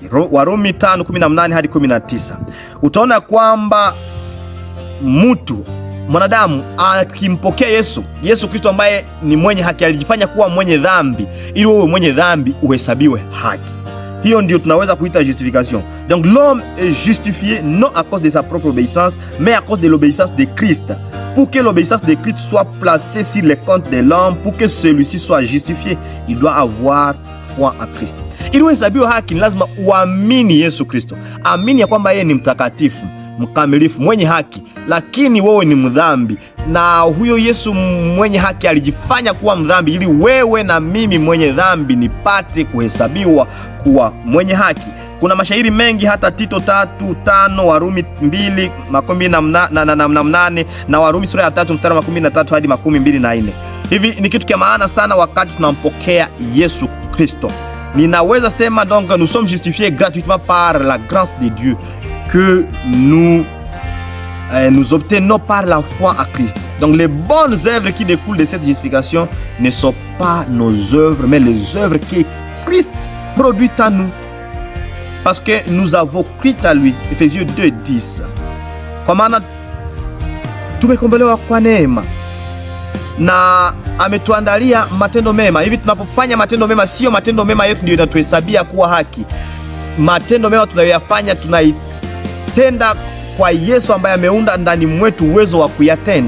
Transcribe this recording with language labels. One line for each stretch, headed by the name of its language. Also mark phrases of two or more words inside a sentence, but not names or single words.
Swahili: Warumi 5:18 hadi 19. Utaona kwamba mwanadamu akimpokea Yesu Kristo ambaye ni mwenye haki, alijifanya kuwa mwenye dhambi ili wewe mwenye dhambi uhesabiwe haki. Hiyo ndio tunaweza kuita justification.
French: Donc l'homme est justifié non à cause de sa propre obéissance, mais à cause de l'obéissance de Christ. Pour que l'obéissance de Christ soit placée sur les comptes de l'homme, pour que celui-ci soit justifié, il doit avoir foi en Christ.
Swahili: Ili uhesabiwe haki ni lazima uamini Yesu Kristo. Amini ya kwamba yeye ni mtakatifu, mkamilifu, mwenye haki, lakini wewe ni mdhambi, na huyo Yesu mwenye haki alijifanya kuwa mdhambi ili wewe na mimi mwenye dhambi nipate kuhesabiwa kuwa mwenye haki. Kuna mashairi mengi, hata Tito 3:5, Warumi 2:28 na Warumi sura ya 3 mstari wa 13 hadi 24. Hivi ni kitu kia maana sana wakati tunampokea Yesu Kristo. Ninaweza sema
French: donc nous sommes justifiés gratuitement par la grâce de Dieu que nous obtenons par la foi à Christ. Donc les bonnes œuvres qui découlent de cette justification ne sont pas nos œuvres, mais les œuvres que Christ produit en nous, parce que nous avons cru à lui. Ephésiens 2:10.
Swahili: Kwa maana tumekombolewa kwa neema na ametuandalia matendo mema. Hivi tunapofanya matendo mema, sio matendo mema yetu ndio inatuhesabia kuwa haki. matendo mema tunayoyafanya tunaitenda kwa Yesu ambaye ameunda ndani mwetu uwezo wa kuyatenda.